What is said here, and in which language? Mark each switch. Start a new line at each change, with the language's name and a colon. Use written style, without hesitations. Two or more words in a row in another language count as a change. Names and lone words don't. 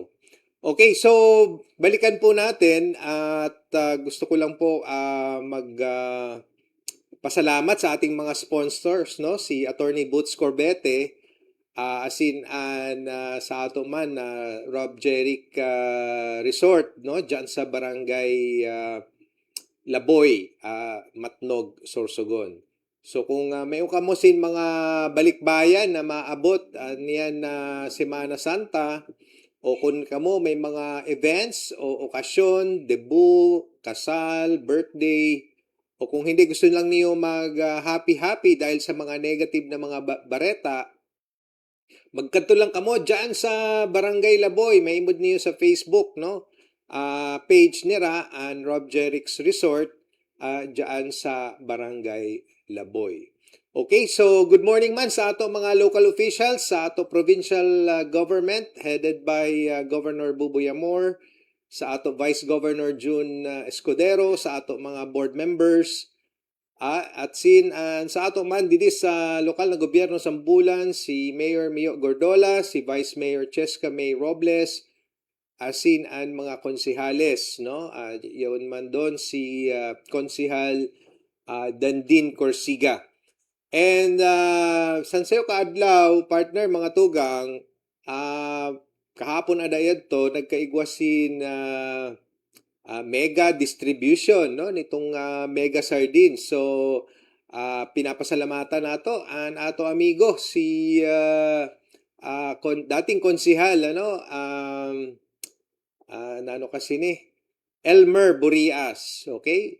Filipino: Okay, so balikan po natin at gusto ko lang po pasalamat sa ating mga sponsors, no?
Bikol: Si Attorney Boots Corbete, sa ato man Rob Jeric Resort, no? Diyan sa Barangay Laboy, Matnog, Sorsogon. So kung may ukamosin mga balikbayan na maabot niyan na Semana Santa o kung kamo may mga events o okasyon, debut, kasal, birthday o kung hindi gusto lang niyo mag happy dahil sa mga negative na mga bareta, magkanto lang kamo diyan sa Barangay Laboy, may imod niyo sa Facebook, no? Page nira and Rob Jeric's Resort diyan sa Barangay Laboy. Okay, so
English: good morning
Bikol: man sa ato mga
English: local officials,
Bikol: sa ato
English: provincial government
Bikol: headed by Governor Buboy Amor, sa ato Vice Governor June Escudero, sa ato mga
English: board members,
Bikol: at sa ato man didi sa lokal na gobyerno sambulan, si Mayor Mio Gordola, si Vice Mayor Cheska May Robles, ang mga konsihales, no? Yun man doon si Konsihal Dandin Corsiga. And sansayo kaadlaw, partner, mga tugang, kahapon adayad to, nagkaigwasin
English: mega distribution,
Bikol: no? Nitong mega sardines. So, pinapasalamatan nato ang ato amigo, si dating konsihal, ano? Kasi ni Elmer Burias, okay?